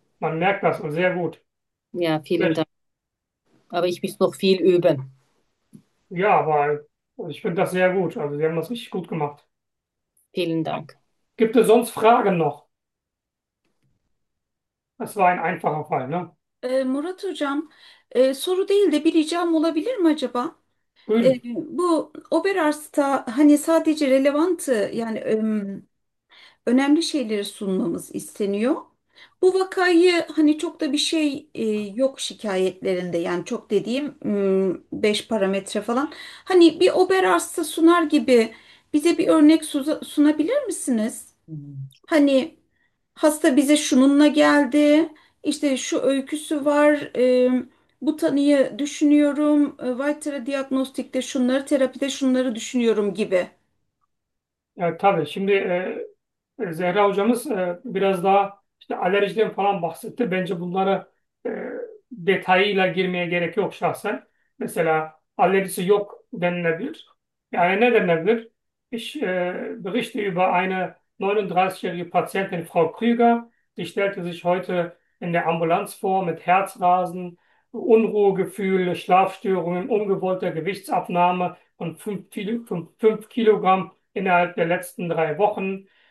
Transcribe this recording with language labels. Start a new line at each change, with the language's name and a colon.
German: Man merkt das und sehr gut. Ja, vielen Schlecht. Dank. Aber ich muss noch viel üben. Ja, weil also ich finde das sehr gut. Also, Sie haben das richtig gut gemacht. Vielen Dank. Gibt es sonst Fragen noch? Das war ein einfacher Fall, ne?
Turkish: Murat Hocam, soru değil de bir ricam olabilir mi acaba? Buyurun. Bu Oberarzt'a hani sadece relevantı yani önemli şeyleri sunmamız isteniyor. Bu vakayı hani çok da bir şey yok şikayetlerinde yani çok dediğim 5 parametre falan. Hani bir Oberarzt'a sunar gibi bize bir örnek sunabilir misiniz? Hani hasta bize şununla geldi. İşte şu öyküsü var, bu tanıyı düşünüyorum, Vitra diagnostikte şunları, terapide şunları düşünüyorum gibi. Ya, tabii şimdi Zehra hocamız biraz daha işte alerjiden falan bahsetti. Bence bunlara detayıyla girmeye gerek yok şahsen. Mesela alerjisi yok denilebilir. Yani ne denilebilir?
German: İş berichte über eine 39-jährige Patientin Frau Krüger, die stellte sich heute in der Ambulanz vor mit Herzrasen, Unruhegefühl, Schlafstörungen, ungewollter Gewichtsabnahme von 5 Kilogramm innerhalb der letzten 3 Wochen.